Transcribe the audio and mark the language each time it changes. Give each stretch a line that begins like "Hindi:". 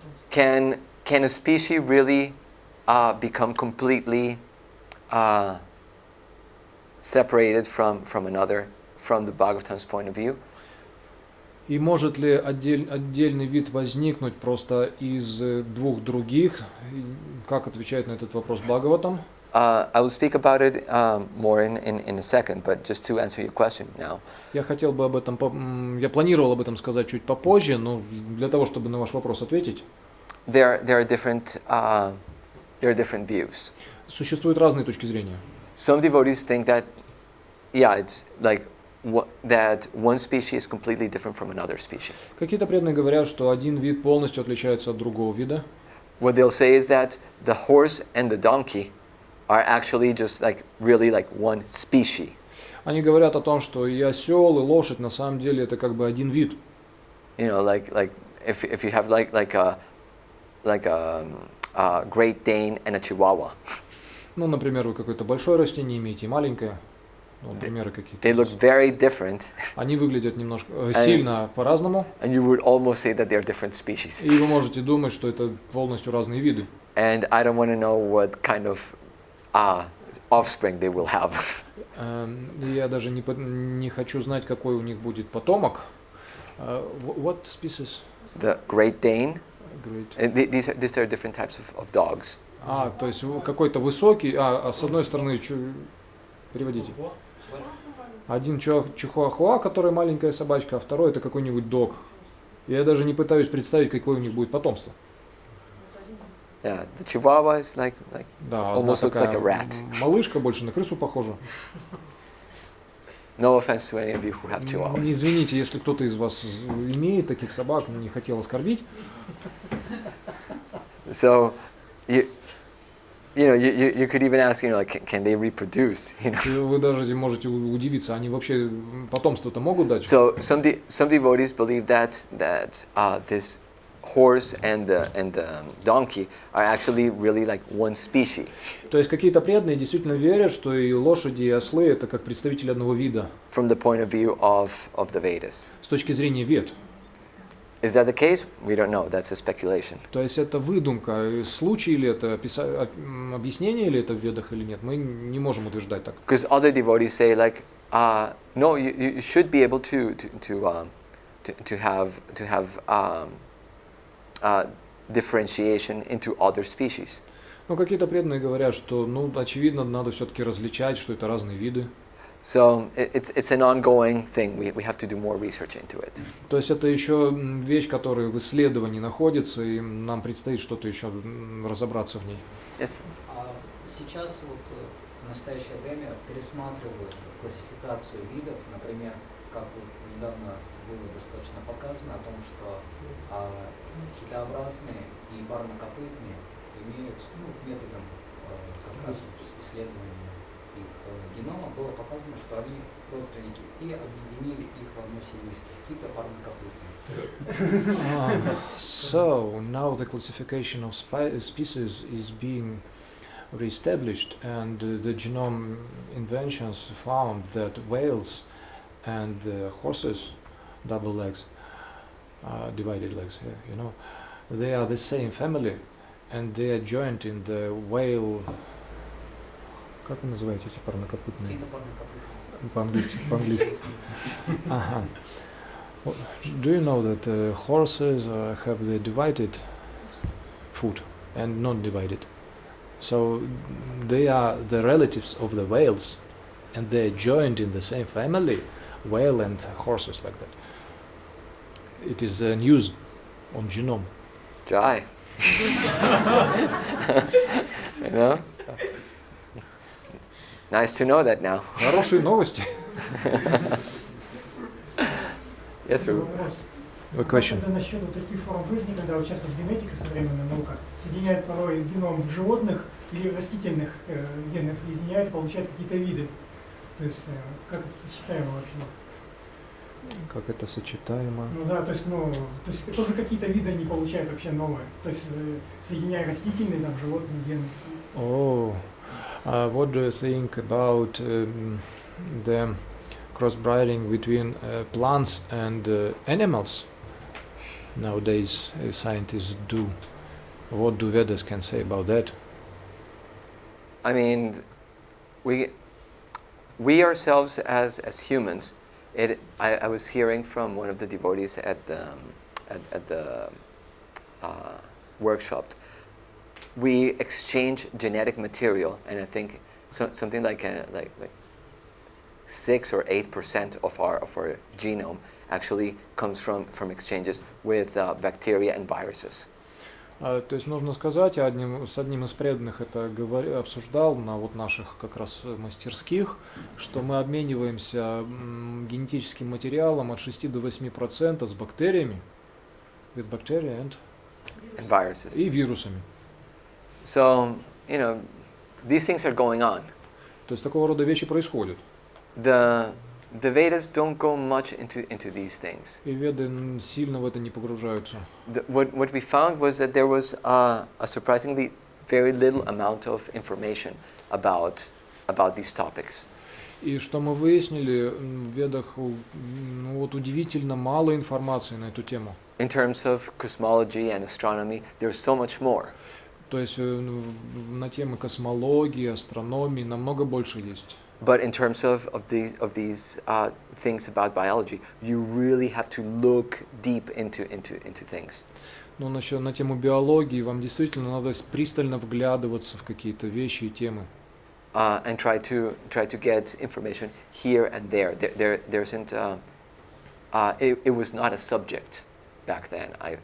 English: Can a species really become completely separated from another, from the Bhagavatam's point of view?
Russian: И может ли отдельный вид возникнуть просто из двух других? Как отвечает на этот вопрос Бхагаватам?
English: I will speak about it more in a second, but just to answer your question now.
Russian: Я хотел бы об этом, я планировал об этом сказать чуть попозже, но для того, чтобы на ваш вопрос ответить.
English: There are different views.
Russian: Существуют разные точки зрения.
English: Some devotees think that, it's like that one species is completely different from another species.
Russian: Какие-то преданные говорят, что один вид полностью отличается от другого вида.
English: What they'll say is that the horse and the donkey are actually just like really like one species.
Russian: Они говорят о том, что и осел, и лошадь на самом деле это как бы один вид.
English: You know, like if you have like a Great Dane and a Chihuahua.
Russian: Ну, например, вы какое-то большое растение имеете и маленькое. Ну, примеры какие-то.
English: They look very different.
Russian: Они выглядят немножко сильно по-разному.
English: And you would almost say that they're different species.
Russian: И вы можете думать, что это полностью разные виды.
English: And I don't want to know what kind of offspring they will have.
Russian: Я даже не хочу знать, какой у них будет потомок.
English: What species? The Great Dane. Great. These are different types of dogs.
Russian: То есть какой-то высокий, с одной стороны, переводите. Один чихуахуа, который маленькая собачка, а второй это какой-нибудь дог. Я даже не пытаюсь представить, какое у них будет потомство.
English: Yeah, the Chihuahua is like
Russian: Да,
English: almost looks like a rat.
Russian: Малышка больше на крысу похожа.
English: No offense to any of you who have Chihuahuas.
Russian: Извините, если кто-то из вас имеет таких собак, не хотел оскорбить.
English: So, you could even ask, like, can they reproduce?
Russian: Вы даже можете удивиться, они вообще потомство-то могут дать?
English: So some devotees believe that this horse and the donkey are actually really like one species.
Russian: То есть какие-то преданные действительно верят, что и лошади, и ослы это как представители одного вида.
English: From the point of view of the Vedas.
Russian: С точки зрения вед.
English: Is that the case? We don't know. That's a speculation.
Russian: То есть это выдумка, случай или это объяснение или это в ведах или нет? Мы не можем утверждать так.
English: Because other devotees say like, no, you should be able to have differentiation into other species.
Russian: Но какие-то преданные говорят, что, очевидно, надо все-таки различать, что это разные виды.
English: So it's an ongoing thing. We have to do more research into it.
Russian: То есть это еще вещь, которая в исследовании находится, и нам предстоит что-то еще разобраться в ней.
English: Yes.
Russian: Сейчас в настоящее время пересматривают классификацию видов, например, как недавно было достаточно показано о том, что китообразные и парнокопытные имеют методом как раз исследования их генома было показано, что они родственники, и объединили их в одно семейство, кито-парнокопытные.
English: So now the classification of species is being reestablished, and the genome inventions found that whales and horses, double legs, divided legs here, they are the same family, and they are joined in the whale.
Russian: Как вы называете эти парнокопытные? По-английски. Ага.
English: Do you know that horses have the divided foot and not divided? So they are the relatives of the whales, and they are joined in the same family, whale and horses like that. It is news on genome. Jai. Nice to know that now.
Russian: Хорошие новости.
English: Yes, we
Russian: Вопрос.
English: A question.
Russian: Это насчет таких форм жизни, когда вот сейчас генетика, современная наука, соединяет порой геном животных или растительных генных соединяет, получает какие-то виды. То есть как это сочетаемо вообще? Как это сочетаемо? То есть тоже какие-то виды они получают вообще новые. То есть соединяя растительные, животные гены.
English: What do you think about the crossbreeding between plants and animals? Nowadays, scientists do. What do Vedas can say about that? I mean, we ourselves as humans. I was hearing from one of the devotees at the workshop. We exchange genetic material, and I think something like 6 or 8% of our genome actually comes from exchanges with bacteria and viruses.
Russian: То есть нужно сказать, с одним из преданных это обсуждал на наших как раз мастерских, что мы обмениваемся генетическим материалом от 6 до 8% с бактериями,
English: with bacteria and viruses.
Russian: И вирусами.
English: So, these things are going on.
Russian: То есть такого рода вещи происходят.
English: The Vedas don't go much into these things.
Russian: И веды сильно в это не погружаются.
English: What we found was that there was a surprisingly very little amount of information about these topics.
Russian: И что мы выяснили, в ведах удивительно мало информации на эту тему.
English: In terms of cosmology and astronomy, there's so much more.
Russian: То есть на темы космологии, астрономии намного больше есть.
English: But in terms of these things about biology, you really have to look deep into things.
Russian: Но на тему биологии вам действительно надо пристально вглядываться в какие-то вещи и темы.
English: And try to get information here and there. There isn't. It was not a subject back then.